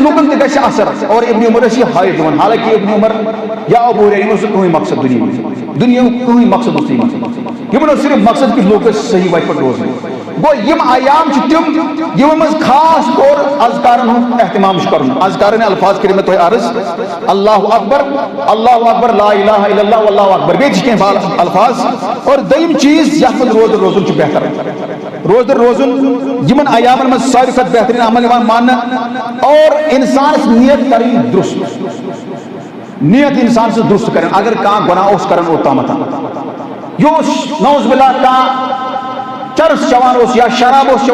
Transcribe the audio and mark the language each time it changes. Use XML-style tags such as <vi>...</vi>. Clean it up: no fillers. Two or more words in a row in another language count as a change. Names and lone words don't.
<ks>لُکن تہِ گژھِ اثر اور ابن عمر ٲسۍ یہِ ہٲیِتھ دِوان حالانکہِ ابن عمر یا ابو ہریرہ یِمن اوس نہٕ کٕہٕنۍ مقصد دُنیہُک کٕہٕنۍ مقصد اوس نہٕ یِمن اوس صرف مقصد کہِ لُکھ ٲسۍ صحیح وتہِ پٮ۪ٹھ روزٕنۍ گوٚو یِم ایام چھِ تِم یِمن منٛز خاص طور اذکارن ہُنٛد احتمام چھُ کرُن اذکارن الفاظ کٔرِو مےٚ تۄہہِ عرض</ks> <ar>اللہ اکبر لا الہ الا اللہ واللہ اکبر</ar> <ks>بیٚیہِ تہِ چھِ کینٛہہ الفاظ اور دوٚیِم چیٖز یتھ منٛز روزدر روزُن چھُ بہتر روزدر روزُن یِمن ایامن منٛز ساروی کھۄتہٕ بہتریٖن عمل یِوان ماننہٕ اور انسانس نیت کرٕنۍ درست نیت انسان سٕنٛز درست کرٕنۍ اگر کانٛہہ گۄناہ اوس کران اوٚتامتھ یہِ اوس</ks> <ar>نعوذ باللہ</ar> <ks>کانٛہہ چرس چٮ۪وان اوس یا شراب اوس</ks>